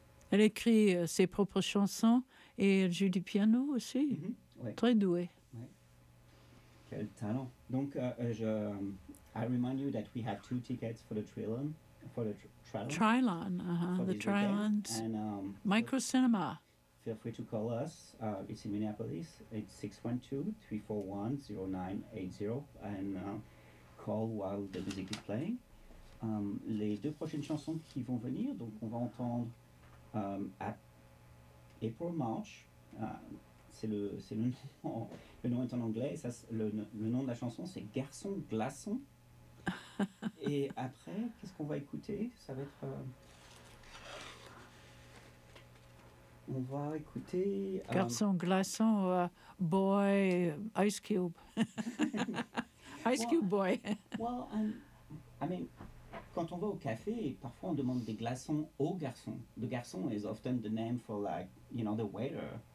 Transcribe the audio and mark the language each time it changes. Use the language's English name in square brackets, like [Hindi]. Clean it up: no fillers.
[French] Elle écrit ses propres chansons et elle joue du piano aussi. Mm-hmm. Ouais. Très douée. Ouais. Quel talent. [English] Donc, I remind you that we have two tickets for the Trilon. Trilon's and Micro Cinema. Feel free to call us. It's in Minneapolis. It's 612-341-0980. And call while the music is playing. [French] Les deux prochaines chansons qui vont venir, donc on va entendre April March. C'est le nom est en anglais. Le nom de la chanson, c'est Garçon Glaçon. Et après, qu'est-ce qu'on va écouter? Ça va être... on va écouter... [English] Garçon glaçon, boy, ice cube. cube boy. [French] Well, quand on va au café, parfois on demande des glaçons aux garçons. [English] The garçon is often the name for, like, you know, the waiter.